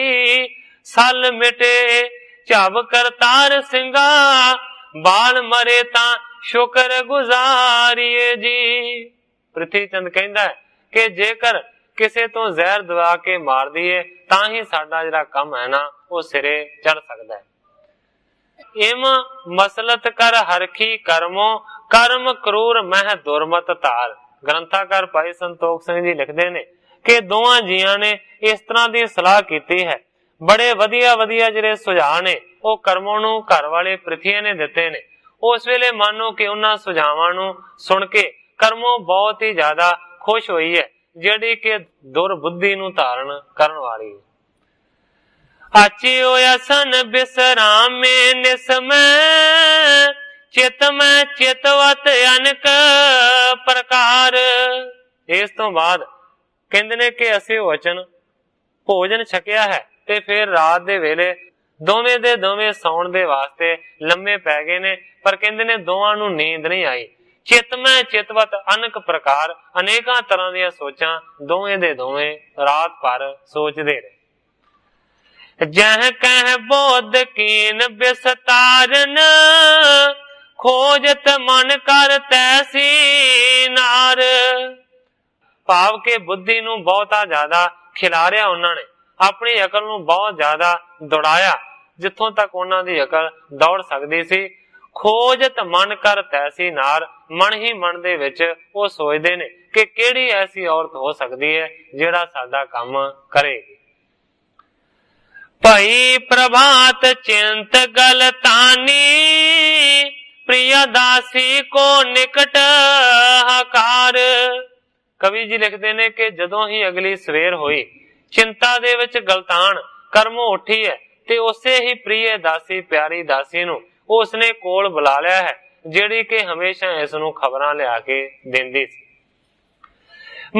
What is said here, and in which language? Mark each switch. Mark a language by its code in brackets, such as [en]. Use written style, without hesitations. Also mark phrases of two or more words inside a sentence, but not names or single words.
[pa] ਸੱਲ ਮਿਟੇ ਝਬ ਕਰਤਾਰ ਸਿੰਘਾ, ਬਾਲ ਮਰੇ ਤਾਂ ਸ਼ੁਕਰ ਗੁਜ਼ਾਰੀਏ ਜੀ। ਪ੍ਰਿਥਵੀ ਚੰਦ ਕਹਿੰਦਾ ਹੈ ਕਿ ਜੇਕਰ ਕਿਸੇ ਤੋਂ ਜ਼ਹਿਰ ਦਵਾ ਕੇ ਮਾਰ ਦਈਏ ਤਾਂ ਹੀ ਸਾਡਾ ਜਿਹੜਾ ਕਾਮ ਹੈ ਨਾ ਵੋ ਸਿਰੇ ਚੜ੍ਹ ਸਕਦਾ ਹੈ। [bra] इम मसलत कर हरखी कर्मों, कर्म क्रूर मह दुरमत तार। [pa] ਗ੍ਰੰਥਕਾਰ ਭਾਈ ਸੰਤੋਖ ਸਿੰਘ ਜੀ ਲਿਖਤੇ ਨੇ ਕਿ ਦੋਵਾਂ ਜੀਆਂ ਨੇ ਇਸ ਤਰ੍ਹਾਂ ਕੀ ਸਲਾਹ ਕੀ ਹੈ। ਬੜੇ ਵਧੀਆ ਵਧੀਆ ਜਿਹੜੇ ਸੁਝਾਅ ਨੇ ਵੋ ਕਰਮੋ ਨੂੰ ਘਰ ਵਾਲੇ ਪ੍ਰਿਥਵੀ ਨੇ ਦਿੱਤੇ ਨੇ। ਉਸ ਵੇਲੇ ਮਾਨੋ ਕਿ ਉਨ੍ਹਾਂ ਸੁਝਾਵਾਂ ਨੂੰ ਸੁਣ ਕੇ ਕਰਮੋ ਬਹੁਤ ਹੀ ਜ਼ਿਆਦਾ ਖੁਸ਼ ਹੋਈ ਹੈ, ਜਿਹੜੀ ਕਿ ਦੁਰਬੁੱਧੀ ਨੂੰ ਧਾਰਣ ਕਰਨ ਵਾਲੀ ਹੈ। [bra] आची होया सन बिसराम में निसमय, चित में चितवत अनक प्रकार। [pa] ਇਸ ਤੋਂ ਬਾਅਦ ਕਹਿੰਦੇ ਨੇ ਕਿ ਅਸੀਂ ਵਚਨ ਭੋਜਨ ਛਕਿਆ ਹੈ ਤੇ ਫਿਰ ਰਾਤ ਦੇ ਵੇਲੇ ਦੋਵੇਂ ਦੇ ਦੋਵੇਂ ਸੌਣ ਦੇ ਵਾਸਤੇ ਲੰਮੇ ਪੈ ਗਏ ਨੇ, ਪਰ ਕਹਿੰਦੇ ਨੇ ਦੋਵਾਂ ਨੂੰ ਨੀਂਦ ਨਹੀਂ ਆਈ। [bra] चित में चितवत अनक प्रकार, [pa] ਅਨੇਕਾਂ ਤਰ੍ਹਾਂ ਦੀਆਂ ਸੋਚਾਂ ਦੋਵੇਂ ਦੇ ਦੋਵੇਂ ਰਾਤ ਭਰ ਸੋਚਦੇ ਰਹੇ। [bra] जह कह बोध कीन बिस्तारन, खोजत मन कर तैसी नार। [pa] ਭਾਵ ਕੇ ਬੁੱਧੀ ਨੂੰ ਬਹੁਤਾ ਜ਼ਿਆਦਾ ਖਿਲਾਰਿਆ ਉਨ੍ਹੋਂ ਨੇ, ਅਪਣੀ ਅਕਲ ਨੂੰ ਬਹੁਤ ਜ਼ਿਆਦਾ ਦੌੜਾਇਆ ਜਿੱਥੋਂ ਤੱਕ ਉਨ੍ਹਾਂ ਦੀ ਅਕਲ ਦੌੜ ਸਕਦੀ ਸੀ। [bra] खोजत मन कर तैसी नार, [pa] ਮਨ ਹੀ ਮਨ ਦੇ ਵਿਚ ਵੋ ਸੋਚਦੇ ਨੇ ਕਿ ਕਿਹੜੀ ਐਸੀ ਔਰਤ ਹੋ ਸਕਦੀ ਹੈ ਜਿਹੜਾ ਸਾਡਾ ਕਾਮ ਕਰੇਗੀ। [bra] भई प्रभात चिंत गलतानी, प्रिय दासी को निकट हकार। [pa] ਕਵੀ ਜੀ ਲਿਖਤੇ ਨੇ ਕਿ ਜਦੋਂ ਹੀ ਅਗਲੀ ਸਵੇਰ ਹੋਈ, ਚਿੰਤਾ ਦੇ ਵਿਚ ਗਲਤਾਨ ਕਰਮੋ ਉੱਠੀ ਹੈ ਤੇ ਉਸੇ ਹੀ ਪ੍ਰਿਯ ਦਾਸੀ ਪਿਆਰੀ ਦਾਸੀ ਨੂੰ ਉਸਨੇ ਕੋਲ ਬੁਲਾ ਲਿਆ ਹੈ, ਜਿਹੜੀ ਕਿ ਹਮੇਸ਼ਾ ਇਸ ਨੂੰ ਖ਼ਬਰਾਂ ਲਿਆ ਕੇ ਦਿੰਦੀ ਸੀ।